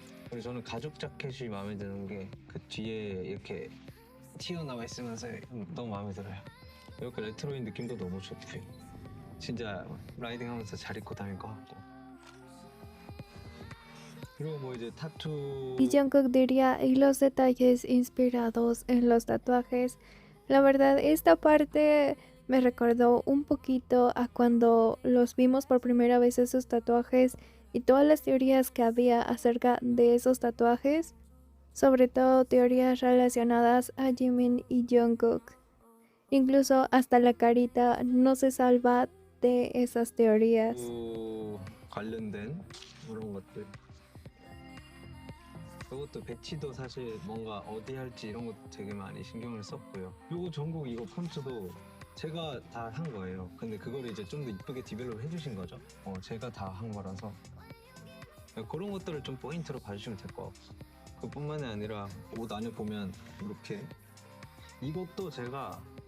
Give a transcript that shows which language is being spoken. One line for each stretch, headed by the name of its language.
Korean: 그리고 저는 가죽 자켓이 마음에 드는 게 그 뒤에 이렇게 튀어나와 있으면서 너무 마음에 들어요. 이렇게 레트로인 느낌도 너무 좋고요. 진짜 라이딩하면서 잘 입고 다닐 것 같고. 그리고 뭐 이제 타투.
Spanish: Y Jungkook diría, y los detalles inspirados en los tatuajes. La verdad, esta parte Me recordó un poquito a cuando los vimos por primera vez esos tatuajes y todas las teorías que había acerca de esos tatuajes, sobre todo teorías relacionadas a Jimin y Jungkook. Incluso hasta la carita no se salva de esas teorías.
Korean: 관련된 그런 것들. 이것도 배치도 사실 뭔가 어디 할지 이런 것도 되게 많이 신경을 썼고요. 요거 전국 이거 폰트도 제가 다 한 거예요. 근데 그거를 이제 좀 더 이쁘게 디벨롭 해주신 거죠. 제가 다 한 거라서 그런 것들을 좀 포인트로 봐주시면 될 것 같고 그뿐만이 아니라 옷 안에 보면 이렇게 이것도 제가